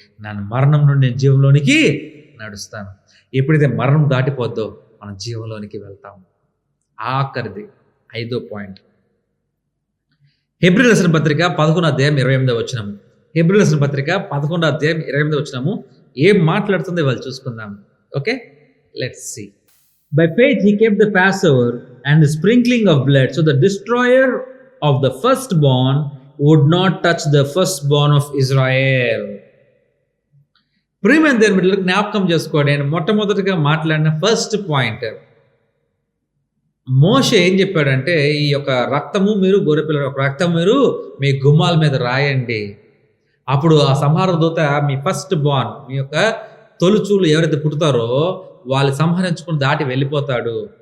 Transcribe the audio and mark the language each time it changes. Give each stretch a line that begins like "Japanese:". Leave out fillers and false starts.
Telugu: నన్ను మరణం నుండి నేను జీవంలోనికి నడుస్తాను. ఎప్పుడైతే మరణం దాటిపోద్దో మనం జీవంలోనికి వెళ్తాము. ఆఖరిది 5వ పాయింట్, హెబ్రీయుల రాసిన పత్రిక 11:28 హెబ్రీయుల రాసిన పత్రిక 11:28 ఏం మాట్లాడుతుందో వాళ్ళు చూసుకుందాం.
English: Okay, let's see. By faith he kept the Passover and the sprinkling of blood, so the destroyer of the firstborn would not touch the firstborn of Israel.
Telugu: ప్రియమైన దేవుని బిడ్డలకు జ్ఞాపకం చేసుకోండి, నేను మొట్టమొదటిగా మాట్లాడిన ఫస్ట్ పాయింట్, మోషే ఏం చెప్పాడంటే, ఈ యొక్క రక్తము మీరు గొర్రెపిల్లల యొక్క రక్తం మీరు మీ గుమ్మాల మీద రాయండి. అప్పుడు ఆ సంహార దూత మీ ఫస్ట్ బార్న్, మీ యొక్క తొలుచూలు ఎవరైతే పుడతారో వాళ్ళు సంహరించుకుని దాటి వెళ్ళిపోతాడు.